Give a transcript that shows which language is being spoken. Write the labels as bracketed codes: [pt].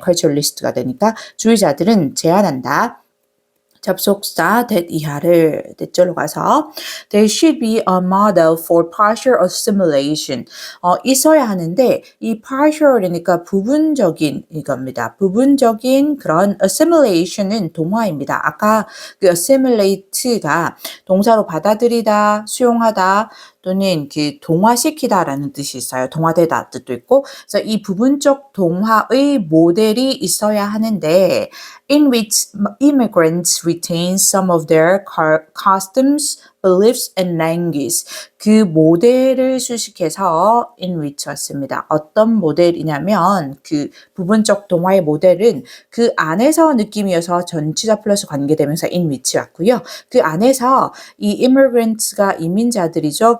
[ko] culturalist가 되니까 주의자들은 제안한다. 접속사 that 이하를 대절로 가서 [en] There should be a model for partial assimilation. [ko] 있어야 하는데 이 partial이니까 부분적인 이겁니다. 부분적인 그런 assimilation은 동화입니다. 아까 그 assimilate가 동사로 받아들이다, 수용하다 또는 그 동화시키다라는 뜻이 있어요. 동화되다 뜻도 있고 그래서 이 부분적 동화의 모델이 있어야 하는데 [en] in which immigrants retain some of their customs, beliefs, and language. [ko] 그 모델을 수식해서 in which 왔습니다. 어떤 모델이냐면 그 부분적 동화의 모델은 그 안에서 느낌이어서 전치사 플러스 관계되면서 in which 왔고요. 그 안에서 이 immigrants가 이민자들이죠.